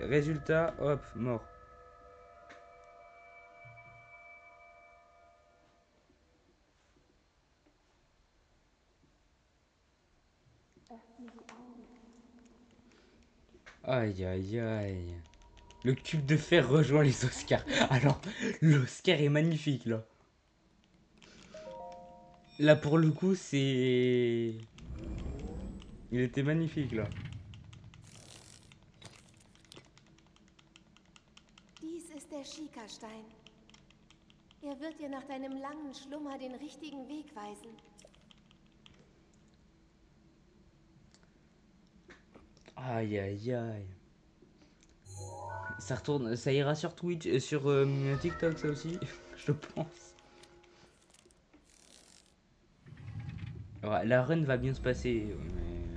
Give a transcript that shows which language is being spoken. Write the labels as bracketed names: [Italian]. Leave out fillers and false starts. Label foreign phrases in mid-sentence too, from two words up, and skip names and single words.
[French] Résultat, hop, mort. Aïe, aïe, aïe. Le cube de fer rejoint les Oscars. Alors, l'Oscar est magnifique, là. Là, pour le coup, c'est... Il était magnifique, là. [German] Dies ist der Schikastein. Er wird dir nach deinem langen Schlummer den richtigen Weg weisen. [French] Aïe, aïe, aïe. Ça retourne, ça ira sur Twitch, sur TikTok, ça aussi, je pense. Ouais, la run va bien se passer, mais...